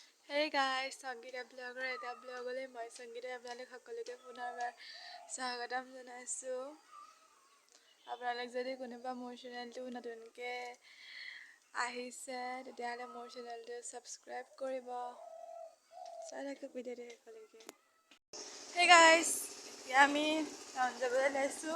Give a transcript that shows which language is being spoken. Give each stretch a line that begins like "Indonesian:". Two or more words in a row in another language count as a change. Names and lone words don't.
English: Hey guys,
Assamese: সংগীতা ব্লগাৰ এটা ব্লগলৈ মই সংগীতা আপোনালোক সকলোকে পুনৰবাৰ স্বাগতম জনাইছো। আপোনালোক যদি কোনোবা মোৰ চেনেলটো নতুনকৈ আহিছে তেতিয়াহ'লে মোৰ চেনেলটো সাবস্ক্ৰাইব কৰিব। চাই থাকক ভিডিঅ'টো শেষলৈকে।
English: Hey guys,
Assamese: এতিয়া আমি টাউন যাবলৈ লৈছো।